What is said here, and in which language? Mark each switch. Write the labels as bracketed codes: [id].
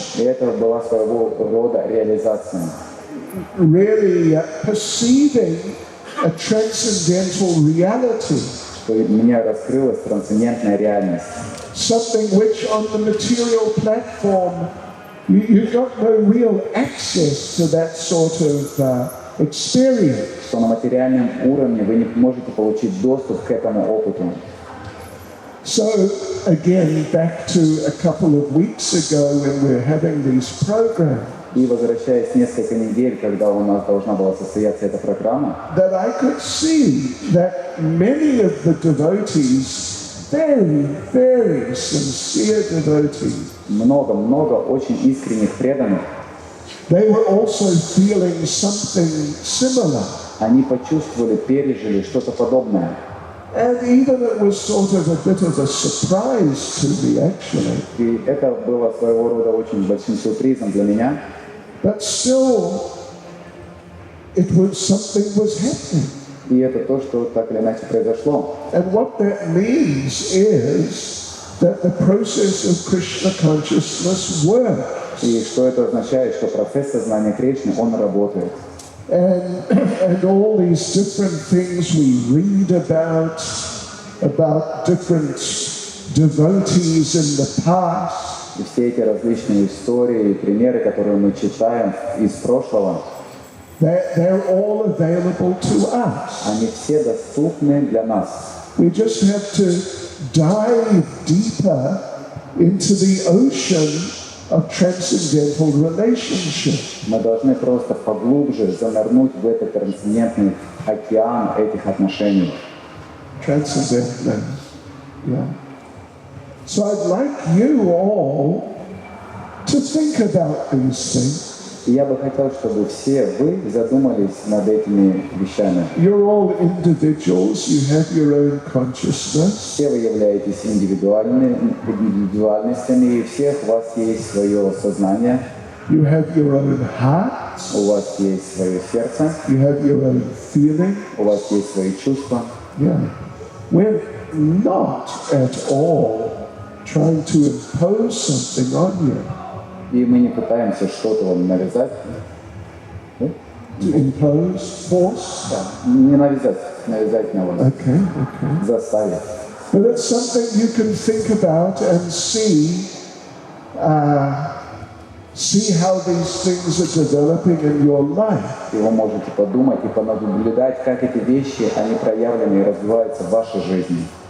[ru] И это была своего рода реализация. [en] Really perceiving a transcendental reality. [ru] Что у меня раскрылась трансцендентная реальность. [en] Something which on the material platform you got no real access to that sort of experience. [ru] Что на материальном уровне вы не можете получить доступ к этому опыту. [en] So again, back to a couple of weeks ago when we're having these programs. [ru] И возвращаясь несколько недель, когда у нас должна была состояться эта программа, [en] that I could see that many of the devotees, very sincere devotees, [ru] много очень искренних преданных, [en] they were also feeling something similar. [ru] Они почувствовали, пережили что-то подобное. [en] And even it was sort of a bit of a surprise to me, actually. [ru] И это было своего рода очень большим сюрпризом для меня. [en] But still, something was happening. [ru] И это то, что так или иначе произошло. [en] And what that means is that the process of Krishna consciousness works. [ru] И что это означает, что процесс сознания Кришны, он работает. [en] And all these different things we read about different devotees in the past. [ru] И все эти различные истории и примеры, которые мы читаем из прошлого, [en] they're all available to us. [ru] Они все доступны для нас. [en] We just have to dive deeper into the ocean of transcendental relationship. [ru] Мы должны просто поглубже занырнуть в этот трансцендентный океан этих отношений. [en] Transcendental, yeah. So I'd like you all to think about these things. [ru] И я бы хотел, чтобы все вы задумались над этими вещами. [en] You're all individuals, you have your own consciousness. [ru] Все вы являетесь индивидуальностями, и у всех у вас есть свое сознание. [en] You have your own heart. [ru] У вас есть свое сердце. [en] You have your own feeling. [ru] У вас есть свои чувства. [en] Yeah. We're not at all trying to impose something on you. [ru] И мы не пытаемся что-то вам навязать. [en] To impose, force? [ru] Да. Не навязать на вас. [en] Okay. [ru] Заставить. [en] But it's something you can think about and see how these things are developing in your life. [ru] И вы можете подумать и понаблюдать, как эти вещи, они проявлены и развиваются в вашей жизни.